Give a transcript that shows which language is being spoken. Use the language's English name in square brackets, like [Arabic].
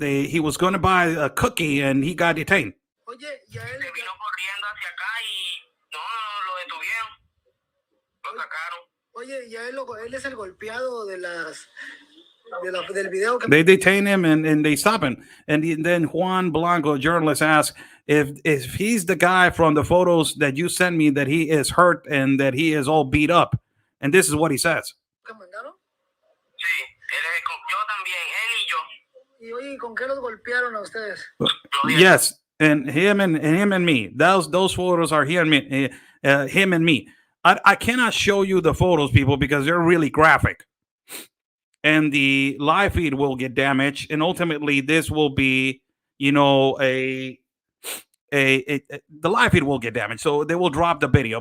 [English] He was going to buy a cookie and he got detained. [Spanish] Oye, ya él vino corriendo hacia acá y no, lo detuvieron. Lo sacaron. Oye, ya él es el golpeado del video. [English] They detain him and they stop him. And then Juan Blanco, journalist, asked if he's the guy from the photos that you sent me that he is hurt and that he is all beat up. And this is what he says. [Spanish] Sí, él es yo también, él y yo. Y oye, ¿con qué los golpearon a ustedes? [English] Yes, and him and me. Those photos are him and me. I cannot show you the photos, people, because they're really graphic, and the live feed will get damaged, and ultimately this will be, you know, the live feed will get damaged, so they will drop the video.